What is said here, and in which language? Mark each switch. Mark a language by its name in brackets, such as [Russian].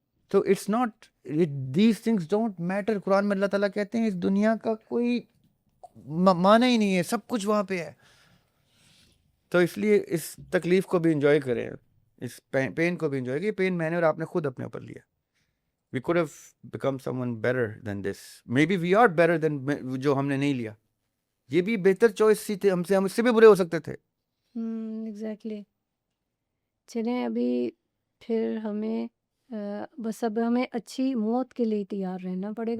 [Urdu] تو [English] It's not, these things don't matter. [Urdu] قرآن میں اللہ تعالیٰ کہتے ہیں اس دنیا کا کوئی معنی ہی نہیں ہے, سب کچھ وہاں پہ ہے. تو اس لیے اس تکلیف کو بھی انجوائے کریں, اس پین کو بھی انجوائے. یہ پین میں نے اور آپ نے خود اپنے اوپر لیا. [English] We could have become someone better than this. Maybe we are better than [Urdu] جو ہم نے نہیں لیا. یہ بھی بہتر چوائس سی تھے, ہم اس سے بھی برے ہو سکتے تھے. ایگزیکٹلی. چلیں ابھی پھر ہمیں بس اب ہمیں اچھی موت کے لیے تیار رہنا پڑے گا.